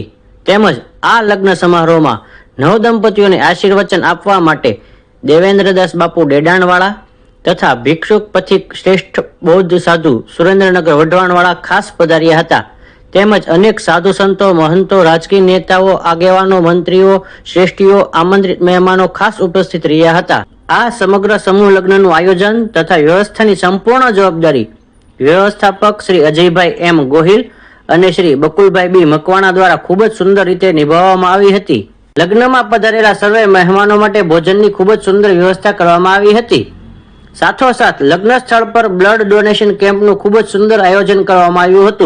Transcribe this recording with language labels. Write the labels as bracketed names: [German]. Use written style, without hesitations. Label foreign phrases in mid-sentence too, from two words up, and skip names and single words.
[Gujarati] તેમજ આ લગ્ન સમારોહમાં નવદંપતીઓને આશીર્વચન આપવા માટે દેવેન્દ્રદાસ બાપુ ડેડાણવાળા તથા ભિક્ષુક પથિક શ્રેષ્ઠ બૌદ્ધ સાધુ સુરેન્દ્રનગર વઢવાણવાળા ખાસ પધાર્યા હતા। તેમજ અનેક સાધુ સંતો મહંતો રાજકીય નેતાઓ આગેવાનો મંત્રીઓ શ્રેષ્ઠીઓ આમંત્રિત મેહમાનો ખાસ ઉપસ્થિત રહ્યા હતા। આ સમગ્ર સમૂહ લગ્નનું આયોજન તથા વ્યવસ્થાની સંપૂર્ણ જવાબદારી વ્યવસ્થાપક શ્રી અજયભાઈ એમ ગોહિલ અને શ્રી બકુલભાઈ બી મકવાણા દ્વારા ખૂબ જ સુંદર રીતે નિભાવવામાં આવી હતી। લગ્નમાં પધારેલા સર્વે મહેમાનો માટે ભોજનની ખૂબ જ સુંદર વ્યવસ્થા કરવામાં આવી હતી। સાથોસાથ લગ્ન સ્થળ પર બ્લડ ડોનેશન કેમ્પનું ખૂબ જ સુંદર આયોજન કરવામાં આવ્યું હતું।